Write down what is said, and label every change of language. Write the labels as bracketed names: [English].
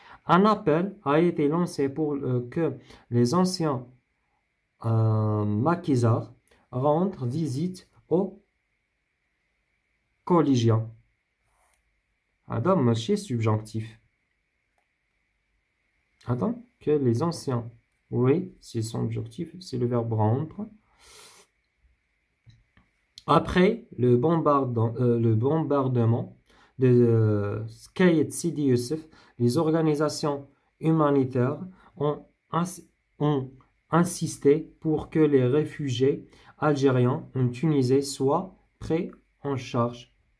[French] Un appel a été lancé pour que les anciens maquisards rendent visite aux collégiens. [Arabic] هذا ماشي subjonctif. [French] Attends, que les anciens. Oui, c'est subjonctif, c'est le verbe rendre. Après le bombardement de Skayet Sidi Youssef, les organisations humanitaires ont insisté pour que les réfugiés algériens en Tunisie soient pris en charge.